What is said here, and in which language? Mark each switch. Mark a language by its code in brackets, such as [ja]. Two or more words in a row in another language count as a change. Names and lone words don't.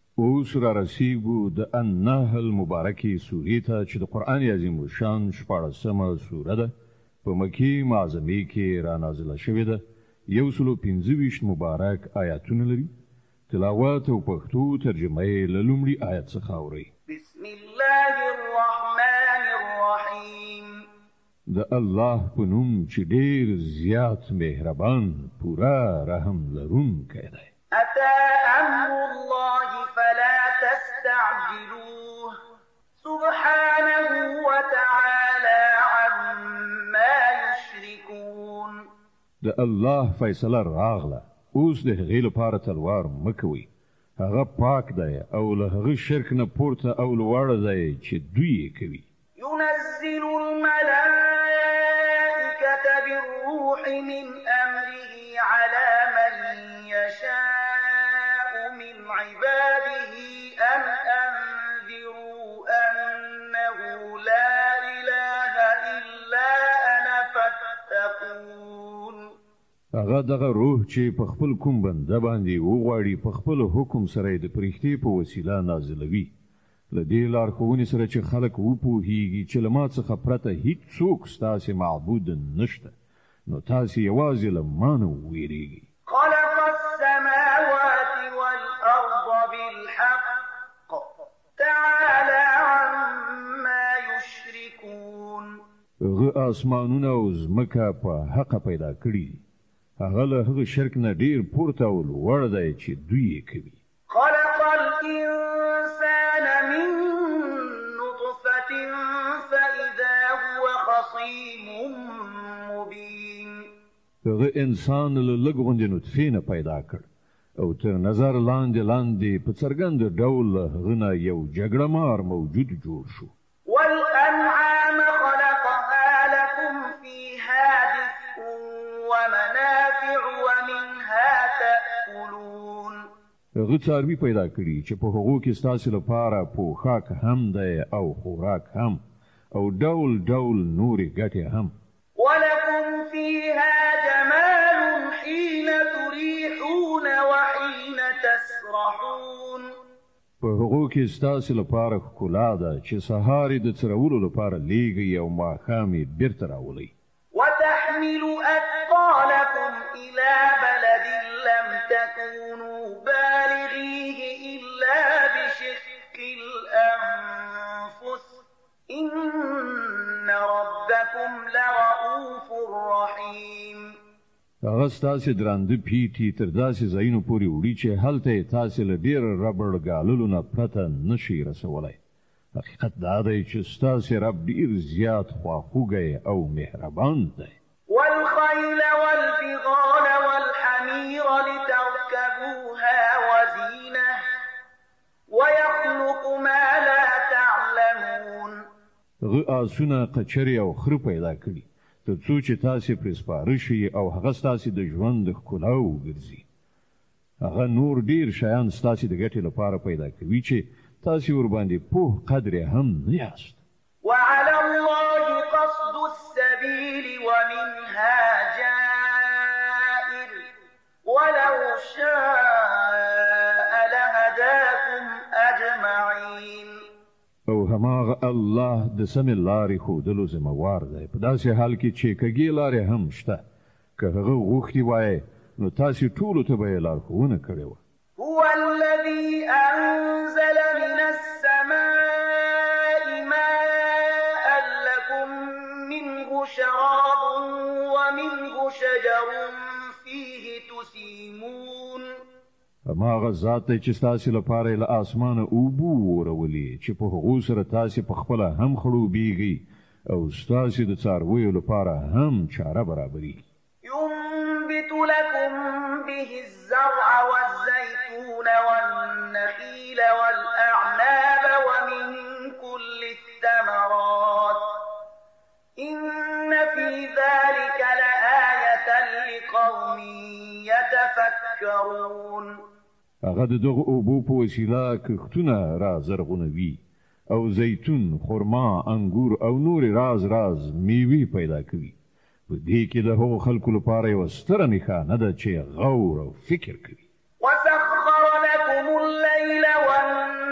[ps] اوس را رسیږو د النحل مبارکې سورې ته چې د قرآن عظیم الشان 14مه سوره ده په مکې معظمې کې را نازله شوې ده 125 مبارک آیاتونه لري تلاوت او پښتو ترجمه یې له لومړي آیت څخه اورئ [ar] بسم الله الرحمن الرحیم [ps] د الله په نوم چې ډېر زیات مهربان پورا رحم لرونکی دی [ar] أتى أمر الله فلا تستعجلوه سبحانه وتعالى عما يشركون [ps] د الله فیصله راغله اوس د هغې لپاره تلوار مه کوئ هغه پاک دی او له هغه شرک نه پورته او لوړه دی چې دوی یې کوي [ar] ينزل الملائكة بالروح من أمره على من يشاء من عباده أن أنذروا أنه لا إله إلا أنا فاتقون [ps] هغه دغه روح چې په خپل کوم بنده باندې وغواړي په خپل حکم سره د پرښتې په وسیله نازلوي له دې لارښوونې سره چې خلک وپوهیږي چې له ما څخه پرته هیڅوک ستاسې معبود نشته نو تاسې یوازې له ما نه وویریږئ [ar] خلق السماوات والأرض بالحق تعالى عما يشركون [ps] هغه اسمانونه او ځمکه په حق پیدا کړي هغه له هغه شرک نه ډیر پورته او لوړ دی چې دوی یې کوي [ar] خلق الإنسان من نطفة فإذا هو خصيم مبين [ps] هغه انسان له لږ غوندې نطفې نه پیدا کړ او تر نظر لاندې په څرګند ډول هغه نه یو جګړه مار موجود جوړ شو [ar] والأنعام خلقها لكم فيها دفء ومنافع ومنها تأكلون [ps] هغه څاروي پیدا کړي چې په هغو کې ستاسې لپاره پوښاک هم دی او خوراک هم او ډول ډول نورې ګټې هم [ar] ولكم فيها جمال حين تريحون وحين تسرحون [ps] په هغو کې ستاسې لپاره ښکلا ده چې سهار یې د څرولو لپاره لیږئ او ماښام یې بیرته راولئ [ar] وتحمل أثقالكم إلى بلد لم تكونوا بالغيه إلا بشق الأنفس إن ربكم لرؤوف رحيم [ps] هغه ستاسې درانده پیټي تر داسې ځایونو پورې وړي چې هلته یې تاسې له ډېر ربړ ګاللو نه پرته نشئ رسولی حقیقت دا دی چې ستاسې رب ډېر زیات خواخوږی او مهربان دی [ar] والخيل والبغال والحمير لتركبوها وزينة ويخلق ما لا تعلمون [ps] هغه آسونه قچرې او خره پیدا کړي تر څو چې تاسې پرې سپاره شئ او هغه ستاسې د ژوند د ښکلا وګرځي هغه نور ډېر شیان ستاسې د ګټې لپاره پیدا کوي چې تاسې ورباندې پوه قدر هم نه یاست [ar] وعلى الله قصد السبيل ومنها جائر ولو شاء لهداكم أجمعين [ps] او هماغه الله د سمې لارې ښودلو ذمهوار دی په داسې حال کې چې کږې لارې هم شته که هغه غوښتي وای نو تاسې ټولو ته به یې لارښوونه کړې وه [ar] هو الذي أنزل من السماء ماء لكم منه شراب ومنه شجر فيه تسيمون [ps] هماغه ذات دی چې ستاسې لپاره یې له اسمانه اوبه ورولې چې په هغو سره تاسې پخپله هم خړوبېږئ او ستاسې د څارویو لپاره هم چاره برابري [ar] ينبت لكم به الزرع والزيتون والنخيل والأعناب ومن كل الثمرات إن في ذلك لآية لقوم يتفكرون [ps] هغه د دغه اوبو په وسیله کښتونه را زرغونوي او زیتون خرما انګور او نور راز میوې پیدا کوي په دې کې د هغو خلکو لپاره یوه ستره نښانه ده چې غور او فکر کوي [ar] وسخر لكم الليل والنهار